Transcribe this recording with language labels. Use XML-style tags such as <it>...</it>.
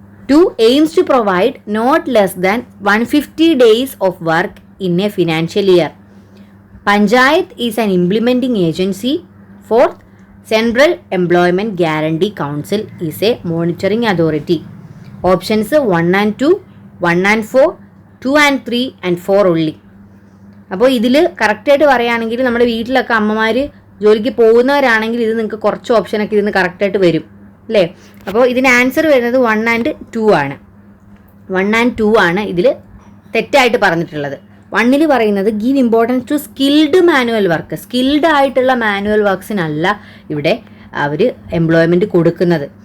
<en>2 aims to provide not less than 150 days of work in a financial year. Panchayat is an implementing agency. 4th, central employment guarantee council is a monitoring authority. Options 1 and 2, 1 and 4, 2 and 3 and 4 only.</en> <ml>അപ്പോൾ ഇതിൽ കറക്റ്റായിട്ട് പറയുകയാണെങ്കിൽ നമ്മുടെ വീട്ടിലൊക്കെ അമ്മമാർ ജോലിക്ക് പോകുന്നവരാണെങ്കിൽ ഇത് നിങ്ങൾക്ക് കുറച്ച് ഓപ്ഷനൊക്കെ ഇതിന് കറക്റ്റായിട്ട് വരും അല്ലേ. അപ്പോൾ ഇതിന് ആൻസർ വരുന്നത് 1 and 2 ആണ്. 1 and 2 ആണ് ഇതിൽ തെറ്റായിട്ട് പറഞ്ഞിട്ടുള്ളത്. 1ൽ പറയുന്നത്</ml> <en>Give importance to skilled manual work.</en> <ml>Skilled ആയിട്ടുള്ള മാനുവൽ വർക്ക്സിനല്ല ഇവിടെ അവർ എംപ്ലോയ്മെൻറ്റ് കൊടുക്കുന്നത്.</ml>